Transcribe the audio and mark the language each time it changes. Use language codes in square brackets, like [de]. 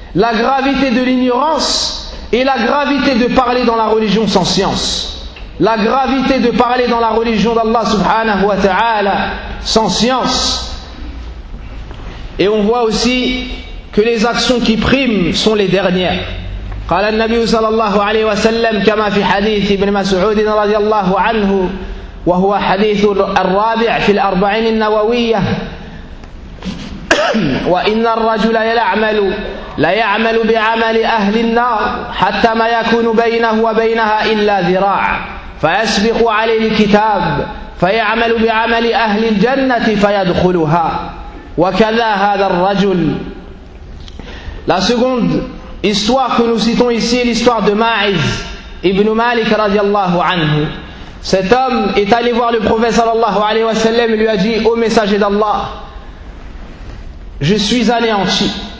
[fr] La gravité de l'ignorance et la gravité de parler dans la religion sans science. La gravité de parler dans la religion d'Allah subhanahu wa ta'ala sans science. Et on voit aussi que les actions qui priment sont les dernières. [ar] قال النبي صلى الله عليه وسلم كما في حديث ابن مسعود رضي الله عنه وهو حديث الرابع في الأربعين النووية وإن الرجل لا يعمل بعمل أهل النار حتى ما يكون بينه وبينها إلا ذراع فيسبق عليه الكتاب فيعمل بعمل أهل الجنة فيدخلها. وكذا هذا الرجل. [fr] La seconde histoire que nous citons ici est l'histoire de Ma'iz ibn Malik radiallahu anhu. Cet homme est allé voir le prophète sallallahu alayhi wa sallam et lui a dit: ô messager d'Allah, je suis anéanti.